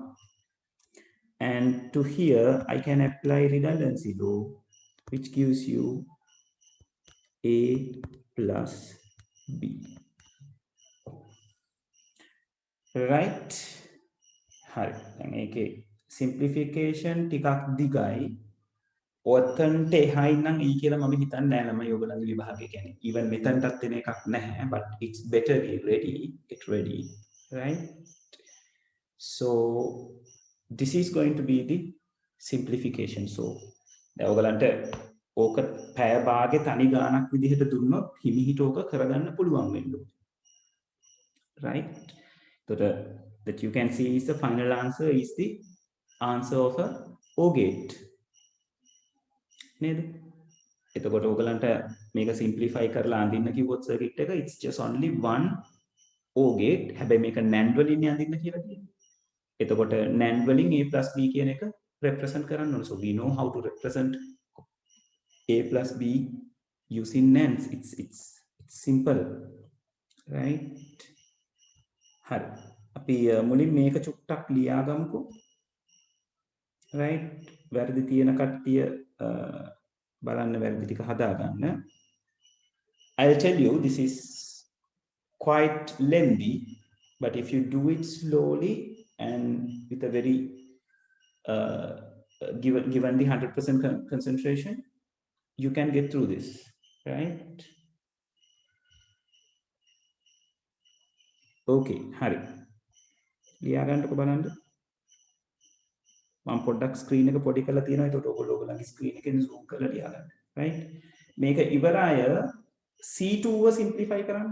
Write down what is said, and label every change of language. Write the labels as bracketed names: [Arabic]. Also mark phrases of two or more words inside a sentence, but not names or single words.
[English] And to here, I can apply redundancy law, which gives you a plus b. Right? [Sinhala] Hari. Okay. Simplification ටිකක් දිගයි. ඔතනට එහායි නම් e කියලා මම හිතන්නේ නැහැ ළමයි ඔයගොල්ලන්ගේ විභාගය කියන්නේ. even මෙතනටත් එන එකක් නැහැ, [English] but it's better be ready, get ready, right? So this is going to be the simplification. [Sinhala] So දැන් ඔයගලන්ට ඕක පැය භාගේ තනි ගානක් විදිහට දුන්නොත් හිමිහිට ඕක කරගන්න පුළුවන් වෙන්න ඕනේ. [English] Right? So that you can see is the final answer is the answer of a O gate. [Sinhala] නේද? එතකොට ඔයගලන්ට මේක simplify කරලා අඳින්න කිව්වොත් circuit එක [English] it's just only one O gate. [Sinhala] හැබැයි මේක NAND වලින් අඳින්න කියලා තියෙනවා. එතකොට NAND වලින් [English] A plus B [Sinhala] කියන එක represent කරන්න ඕනේ. [English] So we know how to represent A plus B using NAND. It's simple, right? [Sinhala] හරි. අපි මුලින් මේක චුට්ටක් ලියාගමුකෝ. [English] right? [Sinhala] වැරදි තියෙන කට්ටිය බලන්න වැරදි ටික හදාගන්න. [English] I'll tell you this is quite lengthy, but if you do it slowly and with a very given the 100% concentration, you can get through this, right? [Sinhala] Okay, hari. ලියාගන්නකො බලන්න. මම පොඩ්ඩක් ස්ක්‍රීන් එක පොඩි කරලා තියෙනවා. ඒකට ඔයගොල්ලෝගේ ස්ක්‍රීන් එකෙන් zoom කරලා ලියාගන්න. right? මේක ඉවර අය C2 ව simplify කරන්න.